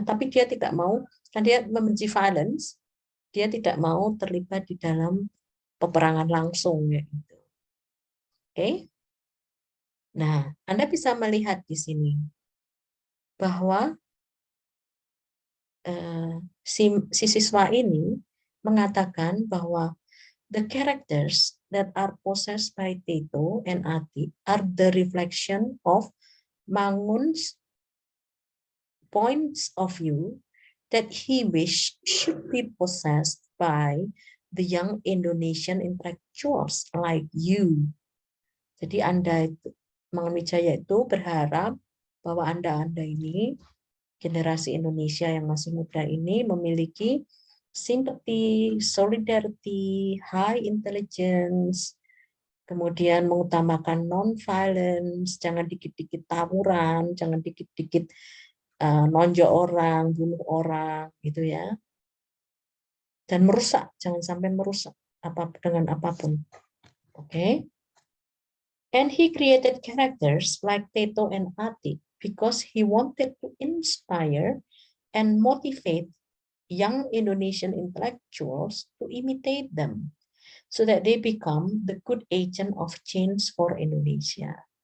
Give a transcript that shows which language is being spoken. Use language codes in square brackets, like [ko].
[id] Tapi dia tidak mau, kan dia membenci violence, dia tidak mau terlibat di dalam peperangan langsung ya. Oke. Nah, Anda bisa melihat di sini bahwa si siswa ini mengatakan bahwa [en] the characters that are possessed by Teto and Atik are the reflection of Mangun's points of view that he wished should be possessed by the young Indonesian intellectuals like you. [id] Jadi Anda itu, Mangunwijaya itu berharap bahwa Anda ini, generasi Indonesia yang masih muda ini memiliki [en] sympathy, solidarity, high intelligence, [id] kemudian mengutamakan non-violence, jangan dikit-dikit tawuran, jangan dikit-dikit nonjok orang, bunuh orang, gitu ya. Dan merusak, jangan sampai merusak dengan apapun. Oke. [en] And he created characters like Teto and Atik because he wanted to inspire and motivate young Indonesian intellectuals to imitate them so that they become the good agent of change for Indonesia.